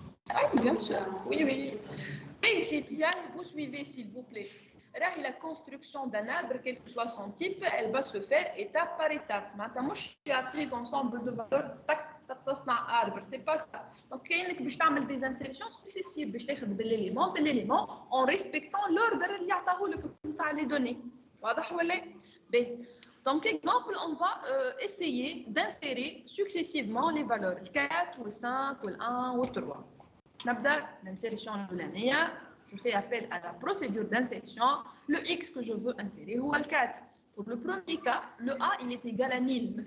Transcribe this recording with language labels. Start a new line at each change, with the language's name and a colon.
French: Ah, bien sûr, oui. Et si vous suivez, s'il vous plaît. La construction d'un arbre, quel que soit son type, elle va se faire étape par étape. Maintenant, je suis ensemble de valeurs.
Arabic: تصنع
French: arbre, c'est pas ça.
Arabic: Donc, كاينك باش تعمل
French: des insertions successives
Arabic: باش تاخذ بالايليمون
French: en respectant l'ordre
Arabic: اللي عطاه لك نتاع
French: les données.
Arabic: واضح ولا؟ bien.
French: Donc, exemple, on va essayer d'insérer successivement les valeurs 4 ou 5 ou 1 ou 3.
Arabic: نبدا
French: l'insertion
Arabic: الاولانيه.
French: Je fais appel à la procédure d'insertion. Le X que je veux insérer
Arabic: هو
French: le 4. Pour le premier cas, le A il est égal à nil.